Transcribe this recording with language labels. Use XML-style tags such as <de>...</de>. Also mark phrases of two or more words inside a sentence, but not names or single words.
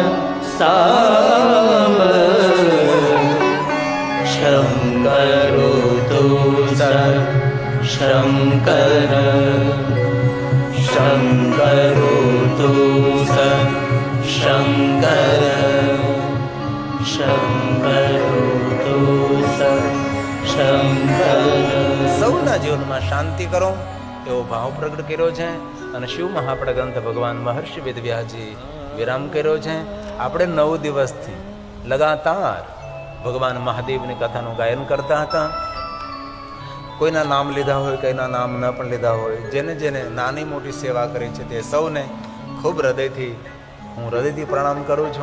<sa>साम्ब शङ्करोतु स शङ्कर शङ्करोतु स शङ्कर शङ्करोतु स शङ्कर.</sa> <gu>સૌના જીવનમાં શાંતિ કરો એવો ભાવ પ્રગટ કર્યો છે. અને શિવ મહાપુરાણ ગ્રંથ ભગવાન મહર્ષિ વેદવ્યાસજી વિરામ કર્યો છે. આપણે 9 દિવસથી લગાતાર ભગવાન મહાદેવની કથાનું ગાયન કરતા હતા. કોઈના નામ લીધા હોય, કોઈના નામ ન પણ લીધા હોય, જેને જેને નાની મોટી સેવા કરી છે તે સૌને ખૂબ હૃદયથી પ્રણામ કરું છું.</gu>